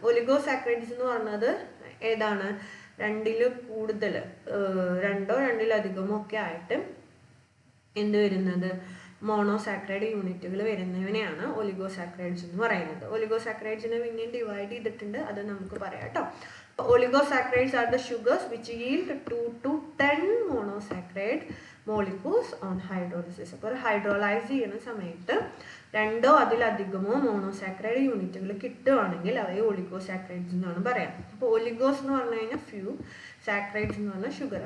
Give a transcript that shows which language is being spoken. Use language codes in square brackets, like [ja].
[ml] ഒലിഗോസാക്കറൈഡ്സ് എന്ന് പറഞ്ഞത് ഏതാണ്? രണ്ടിൽ കൂടുതൽ, രണ്ടോ രണ്ടിലധികമോ ഒക്കെ ആയിട്ട് എന്ത് വരുന്നത്? മോണോസാക്കറൈഡ് യൂണിറ്റുകൾ വരുന്നതിനെയാണ് ഒലിഗോസാക്കറൈഡ്സ് എന്ന് പറയുന്നത്. ഒലിഗോസാക്കറൈഡ്സിനെ പിന്നെയും ഡിവൈഡ് ചെയ്തിട്ടുണ്ട്, അത് നമുക്ക് പറയാം കേട്ടോ. [en] Oligosaccharides are the sugars which yield 2 to 10 monosaccharide molecules on hydrolysis. [ml] അപ്പോൾ ഹൈഡ്രോളൈസ് ചെയ്യുന്ന സമയത്ത് രണ്ടോ അതിലധികമോ മോണോസാക്കറൈഡ് യൂണിറ്റുകൾ കിട്ടുവാണെങ്കിൽ അവയെ ഒലിഗോസാക്കറൈഡ്സ് എന്നാണ് പറയാം. അപ്പോൾ ഒലിഗോസ് എന്ന് പറഞ്ഞു കഴിഞ്ഞാൽ ഫ്യൂ, സാക്കറൈഡ്സ് എന്ന് പറഞ്ഞാൽ ഷുഗർ.